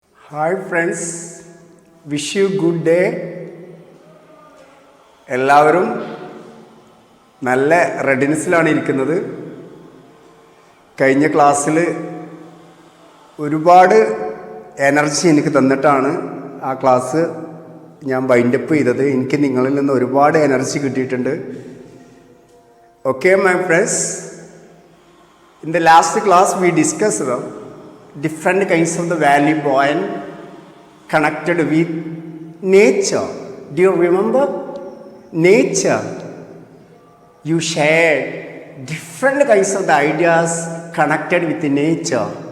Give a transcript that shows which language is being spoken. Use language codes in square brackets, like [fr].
[en] Hi friends, wish you good day. [ml] എല്ലാവരും നല്ല റെഡിനെസ്സിലാണ് ഇരിക്കുന്നത്. കഴിഞ്ഞ ക്ലാസ്സിൽ ഒരുപാട് എനർജി എനിക്ക് തന്നിട്ടാണ് ആ ക്ലാസ് ഞാൻ വൈൻഡപ്പ് ചെയ്തത്. എനിക്ക് നിങ്ങളിൽ നിന്ന് ഒരുപാട് എനർജി കിട്ടിയിട്ടുണ്ട്. [en] Okay my friends, in the last class we discussed different kinds of the value point connected with nature. Do you remember? Nature. You shared different kinds of the ideas connected with the nature.